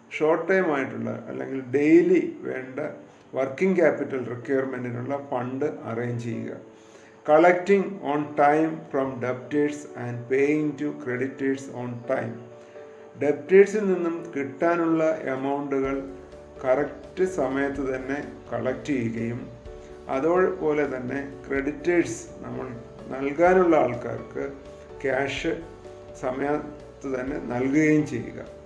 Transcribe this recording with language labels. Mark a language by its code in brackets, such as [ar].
[ml] Short time ആയിട്ടുള്ള അല്ലെങ്കിൽ daily വേണ്ട വർക്കിംഗ് ക്യാപിറ്റൽ റിക്വയർമെൻറ്റിനുള്ള ഫണ്ട് അറേഞ്ച് ചെയ്യുക. [en] Collecting on time from debtors and paying to creditors on time. [ml] ഡെപ്റ്റേഴ്സിൽ നിന്നും കിട്ടാനുള്ള എമൗണ്ടുകൾ കറക്റ്റ് സമയത്ത് തന്നെ കളക്ട് ചെയ്യുകയും അതുപോലെ തന്നെ ക്രെഡിറ്റേഴ്സ് നമ്മൾ നൽകാനുള്ള ആൾക്കാർക്ക് ക്യാഷ് സമയത്ത് തന്നെ നൽകുകയും ചെയ്യുക.